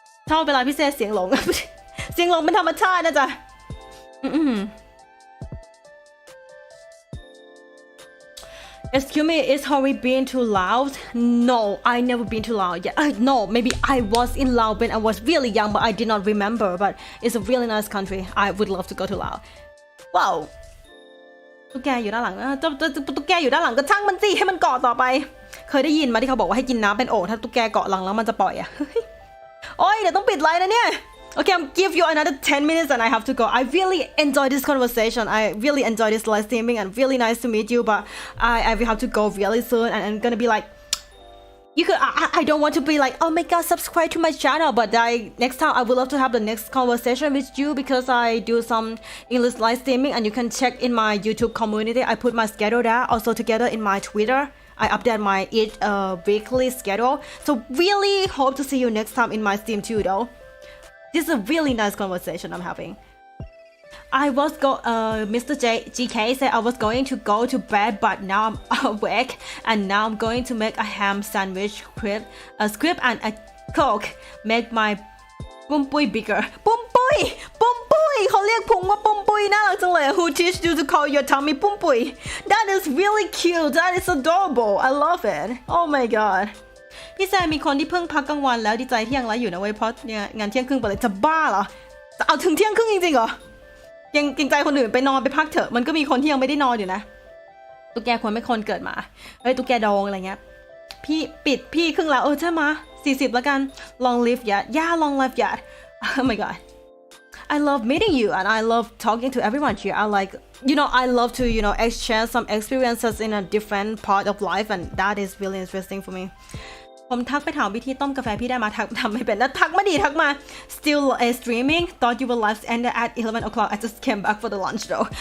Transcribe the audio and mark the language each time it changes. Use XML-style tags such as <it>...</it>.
<th>ชอบเวลาพี่เซ่เสียงหลง เสียงลมเป็นธรรมชาตินะจ๊ะ</th> <en>Excuse me, is HØRI been to Laos? No, I never been to Laos yet. No, maybe I was in Laos when I was really young, but I did not remember. But it's a really nice country. I would love to go to Laos. Wow.</en> <th>ตุ๊กแกอยู่ด้านหลังตุ๊กแกอยู่ด้านหลังก็ช่างมันสิให้มันเกาะต่อไปเคยได้ยินมาที่เขาบอกว่าให้กินน้ำเป็นโอ่งถ้าตุ๊กแกเกาะหลังแล้วมันจะปล่อยอะ โอ้ยเดี๋ยวต้องปิดไลน์นะเนี่ย</th> <en>Okay, I'll give you another 10 minutes and I have to go. I really enjoyed this conversation. I really enjoyed this live streaming and really nice to meet you, but I will have to go really soon and I'm gonna be like, I don't want to be like, oh my god, subscribe to my channel, but next time I would love to have the next conversation with you because I do some English live streaming and you can check in my YouTube community. I put my schedule there, also together in my Twitter. I update my weekly schedule. So really hope to see you next time in my stream too though. This is a really nice conversation I'm having. Mr. GK said I was going to go to bed, but now I'm awake, and now I'm going to make a ham sandwich, a squid and a coke. Make my pumpui bigger. Pumpui!</en> <th>เขาเรียกพุงว่าปุ้มปุ้ยน่ารักจังเลย</th> <en>Who teach you to call your tummy ปุ้มปุ้ย That is really cute. That is adorable. I love it. Oh my god.</en> <th>พี่แซมมีคนที่เพิ่งพักกลางวันแล้วดีใจที่ยังไลฟ์อยู่นะเว้ยเพราะเนี่ยงานเที่ยงครึ่งไปเลยจะบ้าเหรอจะเอาถึงเที่ยงครึ่งจริงๆเหรอยังเกรงใจคนอื่นไปนอนไปพักเถอะมันก็มีคนที่ยังไม่ได้นอนอยู่นะตุ๊กแกควรไม่คนเกิดมาเฮ้ยตุ๊กแกดองอะไรเงี้ยพี่ปิดพี่ครึ่งแล้วใช่ไหม40แล้วกัน</th> <en>long live yet yeah long live yet oh my god I love meeting you and I love talking to everyone here. I like I love to exchange some experiences in a different part of life and that is really interesting for me.</en> <th>ผมทักไปถามวิธีต้มกาแฟพี่ได้มาทำไม่เป็นแล้วทักมา</th> <en>Still streaming. Thought you were live ended at 11 o'clock. I just came back for the lunch though.</en>